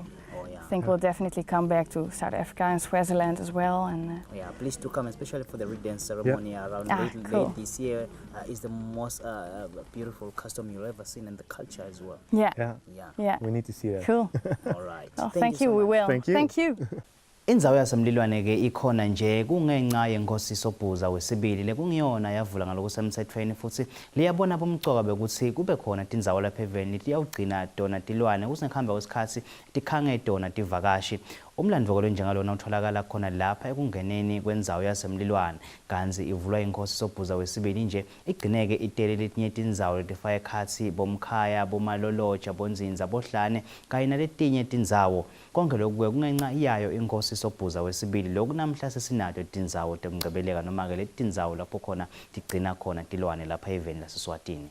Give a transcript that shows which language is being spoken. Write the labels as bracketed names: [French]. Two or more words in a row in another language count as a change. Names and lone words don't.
[English] I think we'll definitely come back to South Africa and Swaziland as well. And yeah, please do come, especially for the reed dance ceremony around late this year. Is the most beautiful custom you've ever seen in the culture as well. Yeah. We need to see that. Cool. All right. Oh, thank you. We will. Thank you. [Swati] Indzawo yasemlilwane ke ikhona nje kungenxa yenkosi Sobhuza wesibili lekungiyona yavula ngalokusemthethweni futhi liyabona bomcoka bekuthi kube khona tindzawo lapha eveni tiyawugcina tona tilwane kusinkhamba kwesikhathi tikhange tona tivakashi. Umlandvo lo njengalona utholakala khona lapha ekungeneni kwendzawo yasemlilwane kanzi ivulwa inkosi Sobhuza wesibili nje igcineke itele letinye tindzawo letifaka ekhatsi bomkhaya bomaloloja bonzinza bohlane kanye naletinye tindzawo konke lokhu kungenxa iyayo inkosi Sobhuza wesibili lokhu namhla sesinato tindzawo temngcebeleka noma ke letindzawo lapho khona tigcina khona tilwane lapha eveni laseSwatini.